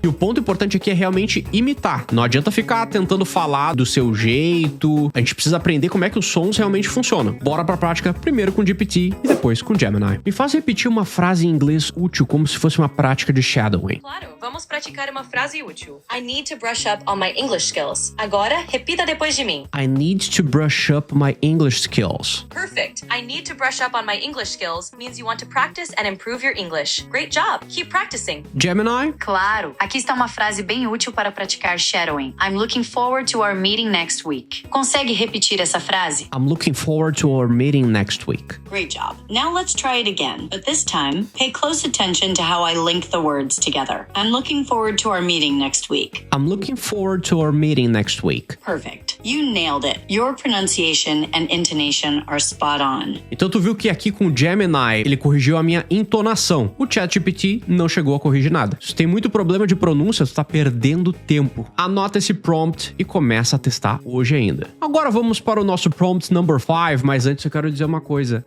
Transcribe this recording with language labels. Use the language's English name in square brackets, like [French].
[Portuguese] E o ponto importante aqui é realmente imitar. Não adianta ficar tentando falar do seu jeito. A gente precisa aprender como é que os sons realmente funcionam. Bora pra prática, primeiro com o GPT e depois com o Gemini. Me faz repetir uma frase em inglês útil como se fosse uma prática de shadowing. Claro, vamos praticar uma frase útil. [English] I need to brush up on my English skills. [Portuguese] Agora, repita depois de mim. [English] I need to brush up my English skills. Perfect. I need to brush up on my English skills means you want to practice and improve your English. Great job. Keep practicing. Gemini? [Portuguese] Claro, aqui está uma frase bem útil para praticar shadowing. [English] I'm looking forward to our meeting next week. [Portuguese] Consegue repetir essa frase? [English] I'm looking forward to our meeting next week. Great job. Now let's try it again, but this time, pay close attention to how I link the words together. I'm looking forward to our meeting next week. I'm looking forward to our meeting next week. Perfect. You nailed it. Your pronunciation and intonation are spot on. [Portuguese] Então tu viu que aqui com o Gemini, ele corrigiu a minha entonação. O ChatGPT não chegou a corrigir nada. Se tem muito problema de pronúncia, tu tá perdendo tempo. Anota esse prompt e começa a testar hoje ainda. Agora vamos para o nosso prompt number 5, mas antes eu quero dizer uma coisa.